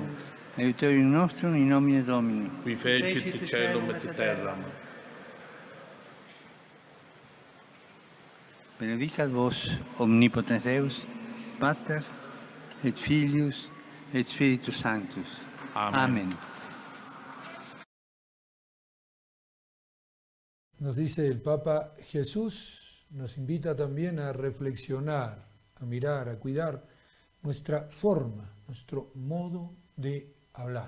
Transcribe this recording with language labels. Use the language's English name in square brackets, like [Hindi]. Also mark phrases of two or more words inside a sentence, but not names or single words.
[Latin] Aiuterium nostrum in nomine Domini. qui fecit caelum et terram. Benedicat vos, omnipotens Deus, Pater, et Filius, et Spiritus Sanctus. Amen. [Spanish] Amén. Nos dice el Papa, Jesús nos invita también a reflexionar, a mirar, a cuidar nuestra forma, nuestro modo de hablar.